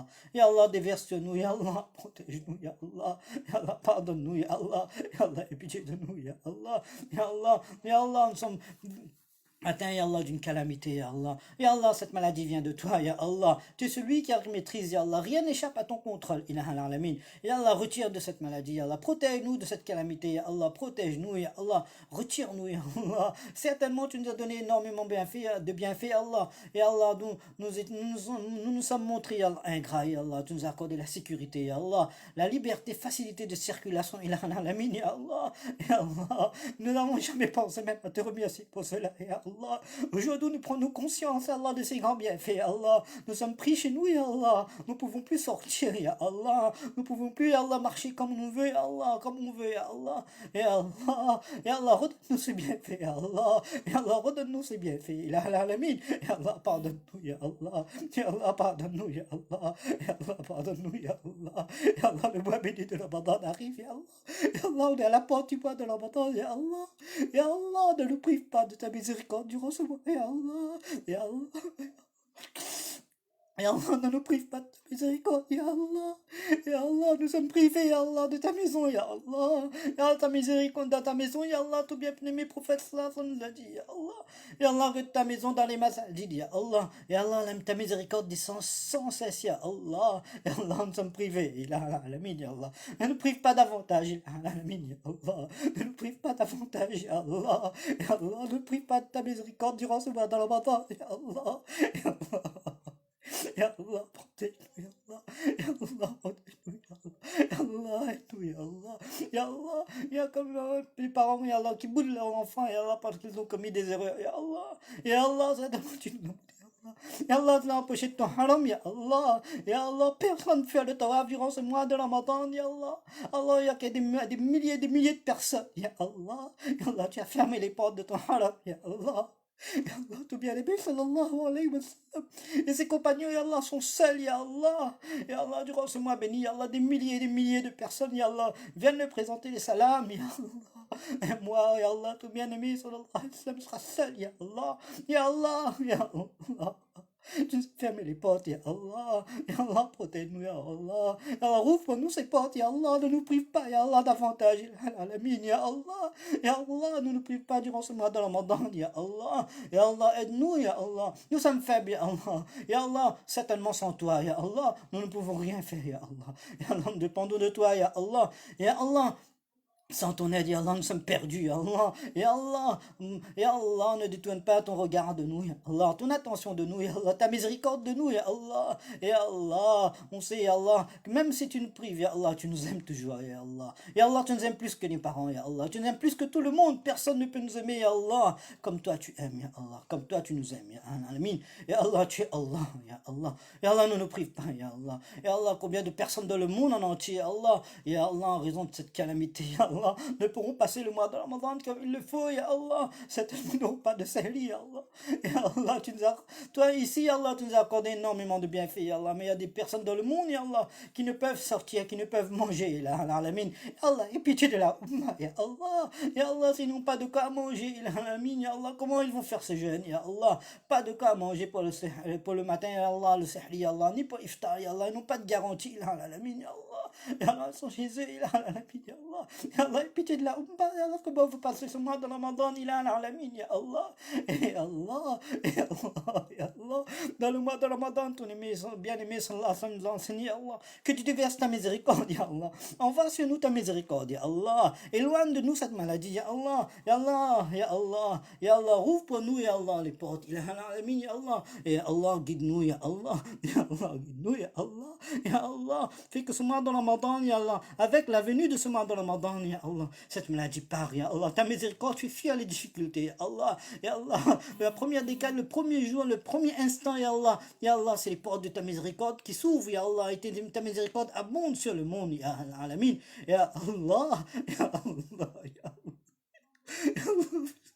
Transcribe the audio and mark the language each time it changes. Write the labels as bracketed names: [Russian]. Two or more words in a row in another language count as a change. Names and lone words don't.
[Arabic] Ya Allah, [French] déverse sur nous, [Arabic] Ya Allah. [French] Protège-nous, [Arabic] Ya Allah. Ya Allah, [French] pardonne-nous, [Arabic] Ya Allah. Ya Allah, [French] aie pitié de nous, [Arabic] Ya Allah. Ya Allah, Ya Allah, [French] nous sommes atteint, [Arabic] ya Allah, [French] d'une calamité, [Arabic] ya Allah. Ya Allah, [French] cette maladie vient de toi, [Arabic] ya Allah. [French] Tu es celui qui a maîtrise, [Arabic] ya Allah. [French] Rien n'échappe à ton contrôle, [Arabic] ilaha alamin. Ya Allah, [French] retire de cette maladie, [Arabic] ya Allah. [French] Protège-nous de cette calamité, [Arabic] ya Allah. [French] Protège-nous, [Arabic] ya Allah. [French] Retire-nous, [Arabic] ya Allah. [French] Certainement, tu nous as donné énormément de bienfaits, [Arabic] ya Allah. Ya Allah, [French] nous sommes montrés, [Arabic] ya Allah, ingrats, ya Allah. [French] Tu nous as accordé la sécurité, [Arabic] ya Allah. [French] La liberté, facilité de circulation, [Arabic] ilaha alamin, ya Allah. Ya Allah. [French] Nous n'avons jamais pensé même à te remercier pour cela, [Arabic] ya Allah. [French] Aujourd'hui, nous prenons conscience, Allah, de ces grands bienfaits, [Arabic] ya Allah. [French] Nous sommes pris chez nous, [Arabic] ya Allah. [French] Nous ne pouvons plus sortir, [Arabic] ya Allah. [French] Nous ne pouvons plus, [Arabic] ya Allah, [French] marcher comme on veut, [Arabic] ya Allah, [French] comme on veut, [Arabic] ya Allah. Ya Allah, ya Allah, [French] redonne-nous ces bienfaits, [Arabic] ya Allah. Ya Allah, [French] redonne-nous ces bienfaits, [Arabic] ya alamin. Ya Allah, [French] pardonne-nous, [Arabic] ya Allah. Ya Allah, [French] pardonne-nous, [Arabic] ya Allah. Ya Allah, [French] pardonne-nous, [Arabic] ya Allah. Ya Allah, [French] le mois béni de Ramadan arrive, [Arabic] ya Allah. Ya Allah, [French] on est à la porte du mois de Ramadan, [Arabic] ya Allah. Ya Allah, [French] ne nous prive pas de ta miséricorde durant ce mois, [Arabic] ya Allah. Ya Allah. Ya Allah, [French] ne nous prive pas de ta miséricorde, [Arabic] ya Allah. Ya Allah, [French] nous sommes privés, [Arabic] ya Allah, [French] de ta maison, [Arabic] ya Allah. Ya Allah, [French] ta miséricorde dans ta maison, [Arabic] ya Allah, [French] tout bien aimé prophète, ça nous l'a dit, [Arabic] ya Allah. Ya Allah, [French] que ta maison dans les masajids, [Arabic] ya Allah. Ya Allah, [French] ta miséricorde descend sans cesse, [Arabic] ya Allah. Ya Allah, [French] nous sommes privés, [Arabic] ya alamin, ya Allah. [French] Ne nous prive pas davantage, [Arabic] ya alamin, ya Allah. [French] Ne nous prive pas davantage, [Arabic] ya Allah. Ya Allah, [French] ne nous prive pas de ta miséricorde durant ce mois de Ramadan, [Arabic] ya Allah. Ya Allah. Ya Allah, [French] protège-nous, [Arabic] ya Allah. Ya Allah, [French] protège-nous, [Arabic] ya Allah. Ya Allah, [French] aide-nous, [Arabic] ya Allah. Ya Allah, [French] il y a comme les parents, [Arabic] ya Allah, [French] qui boudent leurs enfants, [Arabic] ya Allah, [French] parce qu'ils ont commis des erreurs, [Arabic] ya Allah. Ya Allah, [French] ça demande une demande, [Arabic] ya Allah. Ya Allah, [French] tu l'as empêché de ton haram, [Arabic] ya Allah. Ya Allah, [French] personne ne fait le tawaf durant ce mois de Ramadan, [Arabic] ya Allah. [French] Allah, il y a des milliers et des milliers de personnes, [Arabic] ya Allah. Ya Allah, [French] tu as fermé les portes de ton haram, [Arabic] ya Allah. Ya Allah, [French] tout bien aimé, [Arabic] sallallahu alayhi wa sallam. [French] Et ses compagnons, [Arabic] ya Allah, [French] sont seuls, [Arabic] ya Allah. Ya Allah, [French] durant ce mois béni, [Arabic] ya Allah, [French] des milliers et des milliers de personnes, [Arabic] ya Allah, [French] viennent me présenter les salams, [Arabic] ya Allah. [French] Et moi, [Arabic] ya Allah, [French] tout bien aimé, [Arabic] sallallahu alayhi wa sallam, [French] sera seul, [Arabic] ya Allah. Ya Allah, ya Allah. [French] Tu nous as fermé les portes, [Arabic] ya Allah. Ya Allah, [French] protège-nous, [Arabic] ya Allah. Ya Allah, [French] ouvre-nous ces portes, [Arabic] ya Allah. [French] Ne nous prive pas, [Arabic] ya Allah, davantage. Ya Allah. Ya Allah, [French] ne nous prive pas durant ce mois de Ramadan, [Arabic] ya Allah. Ya Allah, [French] aide-nous, [Arabic] ya Allah. [French] Nous sommes faibles, [Arabic] ya Allah. Ya Allah, [French] certainement sans toi, [Arabic] ya Allah, [French] nous ne pouvons rien faire, [Arabic] ya Allah. Ya Allah, [French] nous dépendons de toi, [Arabic] ya Allah. Ya Allah, [French] sans ton aide, [Arabic] ya Allah, [French] nous sommes perdus, [Arabic] ya Allah. Ya Allah, [French] ne détourne pas ton regard de nous, [Arabic] ya Allah, [French] ton attention de nous, [Arabic] ya Allah, [French] ta miséricorde de nous, [Arabic] ya Allah. Ya Allah, [French] on sait, [Arabic] ya Allah, [French] que même si tu nous prives, [Arabic] ya Allah, [French] tu nous aimes toujours, [Arabic] ya Allah. Ya Allah, [French] tu nous aimes plus que les parents, [Arabic] ya Allah. [French] Tu nous aimes plus que tout le monde. Personne ne peut nous aimer, [Arabic] ya Allah. [French] Comme toi, tu aimes, [Arabic] ya Allah. [French] Comme toi, tu nous aimes, [Arabic] ya Alamin. Ya Allah, [French] tu es [Arabic] Allah, ya Allah. [French] Ya Allah, ne nous prive pas, [Arabic] ya Allah. Ya Allah, [French] combien de personnes dans le monde en entier, [Arabic] ya Allah. Ya Allah, [French] en raison de cette calamité, [Arabic] ya Allah, [French] ne pourront passer le mois de Ramadan comme il le faut, [Arabic] ya Allah. [French] Certainement n'auront pas de sahli, [Arabic] ya Allah. Ya Allah, [French] toi ici, [Arabic] ya Allah, [French] tu nous as accordé énormément de bienfaits, [Arabic] ya Allah. [French] Mais il y a des personnes dans le monde, [Arabic] ya Allah, [French] qui ne peuvent sortir, qui ne peuvent manger, [Arabic] ya Alamin. Ya Allah, [French] et pitié de la Ummah, [Arabic] ya Allah. Ya Allah, [French] s'ils n'ont pas de quoi manger, [Arabic] ya Alamin, ya Allah, [French] comment ils vont faire ce jeûne, ya Allah. Pas de quoi manger pour le matin, [Arabic] ya Allah, le sahli, ya Allah, [French] ni pour [Arabic] iftar, ya Allah. [French] Ils n'ont pas de garantie, [Arabic] ya Alamin, ya Allah. Ya Allah, [French] ils sont chez eux, [Arabic] ya Alamin, ya Allah. Ya Allah, [French] pitié de la Ummah, [Arabic] ya Allah, [French] comment vous passez ce mois de Ramadan, [Arabic] ya Alamin, ya Allah. Et Allah, et Allah, ya Allah. [French] Dans le mois de Ramadan, ton bien-aimé, [Arabic] sallallahu alayhi wa sallam, [French] nous a enseigné, [Arabic] ya Allah, [French] que tu déverses ta miséricorde, [Arabic] ya Allah. [French] Envoie sur nous ta miséricorde, [Arabic] ya Allah. [French] Éloigne de nous cette maladie, [Arabic] ya Allah. Ya Allah, ya Allah, ya Allah. [French] Rouvre pour nous, [Arabic] ya Allah, [French] les portes, [Arabic] ya Alamin, ya Allah. [French] Et Allah, guide-nous, [Arabic] ya Allah. Ya Allah, [French] guide-nous, [Arabic] ya Allah. Ya Allah, [French] fais que ce mois de Ramadan, [Arabic] ya Allah, [French] avec la venue de ce mois de Ramadan, [Arabic] ya Allah, [French] cette maladie part, [Arabic] ya Allah. [French] Ta miséricorde, tu fies à les difficultés, [Arabic] ya Allah. Ya Allah, [French] la première décade, le premier jour, le premier instant, [Arabic] ya Allah. Ya Allah, [French] c'est les portes de ta miséricorde qui s'ouvrent, [Arabic] ya Allah. [French] Et ta miséricorde abonde sur le monde, [Arabic] ya Alamin. Ya Allah, ya Allah, ya Allah. Ya Allah.